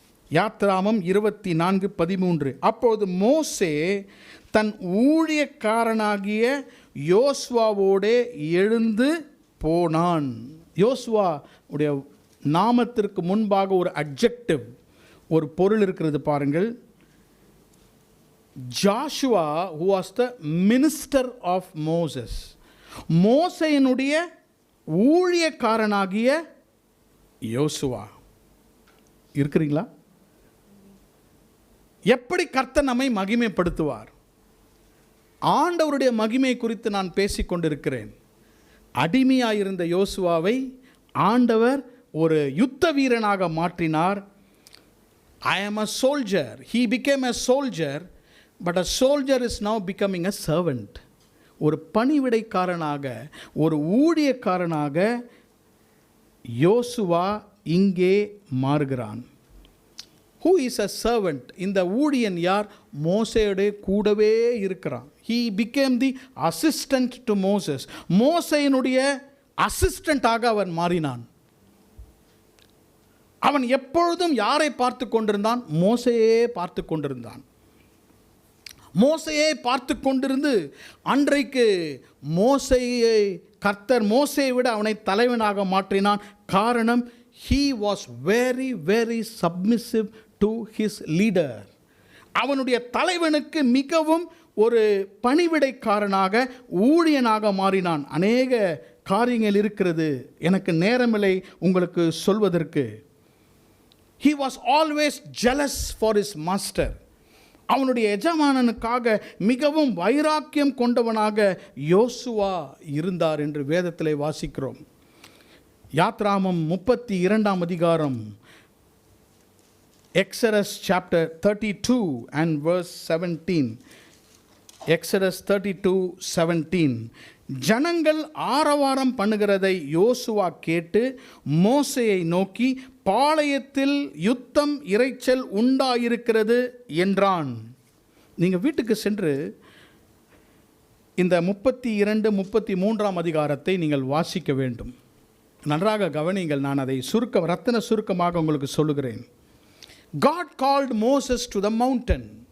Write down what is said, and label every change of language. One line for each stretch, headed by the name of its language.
Tamil: யாத்ராகமம் 24:13. அப்போது மோசே தன் ஊழியக்காரனாகிய யோசுவாவோடே எழுந்து போனான். யோசுவா உடைய நாமத்திற்கு முன்பாக ஒரு அட்ஜெக்டிவ், ஒரு பொருள் இருக்கிறது பாருங்கள்.
English: Joshua who was the minister of Moses,
Tamil: மோசேயினுடைய ஊழியக்காரனாகிய யோசுவா. இருக்கிறீங்களா? எப்படி கர்த்தர் நம்மை மகிமைப்படுத்துவார்? ஆண்டவருடைய மகிமை குறித்து நான் பேசிக்கொண்டிருக்கிறேன். அடிமையாயிருந்த யோசுவாவை ஆண்டவர் ஒரு யுத்த வீரனாக மாற்றினார்.
English: I am a soldier. He became a soldier, but a soldier is now becoming a servant.
Tamil: ஒரு பணிவிடைக்காரனாக, ஒரு ஊழியக்காரனாக யோசுவா இங்கே மாறுகிறான்.
English: Who is a servant?
Tamil: இந்த ஊழியன் யார்? மோசேயோட கூடவே இருக்கிறான்.
English: He became the assistant to Moses.
Tamil: மோசேயினுடைய அசிஸ்டண்டாக அவன் மாறினான். அவன் எப்பொழுதும் யாரை பார்த்து கொண்டிருந்தான்? மோசேயே பார்த்து கொண்டிருந்தான். மோசேயை பார்த்து கொண்டிருந்து அன்றைக்கு மோசேயை கர்த்தர் மோசேயை விட அவனை தலைவனாக மாற்றினான்.
English: காரணம், he was very very submissive to his leader.
Tamil: அவனுடைய தலைவனுக்கு மிகவும் ஒரு பணிவிடைக்காரனாக, ஊழியனாக மாறினான். அநேக காரியங்கள் இருக்கிறது, எனக்கு நேரமில்லை உங்களுக்கு சொல்வதற்கு.
English: He was always jealous for his master.
Tamil: அவனுடைய எஜமானனுக்காக மிகவும் வைராக்கியம் கொண்டவனாக யோசுவா இருந்தார் என்று வேதத்திலே வாசிக்கிறோம். யாத்ராகமம் 32ஆம் அதிகாரம், Exodus chapter 32
English: and verse 17.
Tamil: Exodus 32:17. ஜனங்கள் ஆரவாரம் பண்ணுகிறதை யோசுவா கேட்டு மோசேயை நோக்கி, பாளையத்தில் யுத்தம் இரைச்சல் உண்டாயிருக்கிறது என்றான். நீங்கள் வீட்டுக்கு சென்று இந்த 32, 33ஆம் அதிகாரத்தை நீங்கள் வாசிக்க வேண்டும். நன்றாக கவனிங்கள். நான் அதை ரத்தின சுருக்கமாக உங்களுக்கு சொல்லுகிறேன்.
English: God called Moses to the mountain.